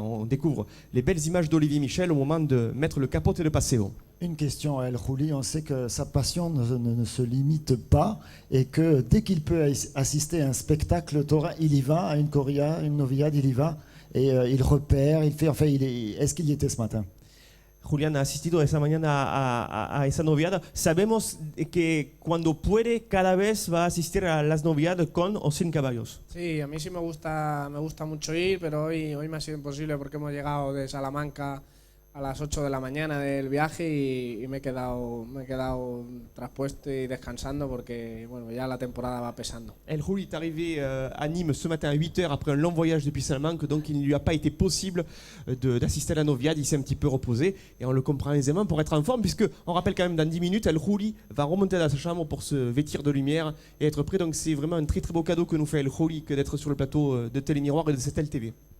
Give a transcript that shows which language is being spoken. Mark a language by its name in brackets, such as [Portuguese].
[French] On découvre les belles images d'Olivier Michel au moment de mettre le capote et le paseo. Une question à El Juli, on sait que sa passion ne se limite pas et que dès qu'il peut assister à un spectacle taurin, il y va, à une corrida, une novillade, il y va et il repère, il fait, enfin, est-ce qu'il y était ce matin? [Spanish] Julián ha asistido esa mañana a esa noviada. Sabemos que cuando puede cada vez va a asistir a las noviadas con o sin caballos. Sí, a mí sí me gusta mucho ir, pero hoy me ha sido imposible porque hemos llegado de Salamanca a las 8 de la mañana del viaje y me he quedado traspuesto y descansando porque bueno, ya la temporada va pesando. [French] El Juli est arrivé à Nîmes ce matin à 8h après un long voyage depuis Salamanque, donc il ne lui a pas été possible d'assister à la noviade. Il s'est un petit peu reposé et on le comprend aisément pour être en forme, puisque on rappelle quand même dans 10 minutes, El Juli va remonter dans sa chambre pour se vêtir de lumière et être prêt. Donc c'est vraiment un très très beau cadeau que nous fait El Juli que d'être sur le plateau de Télémiroir et de cette LTV.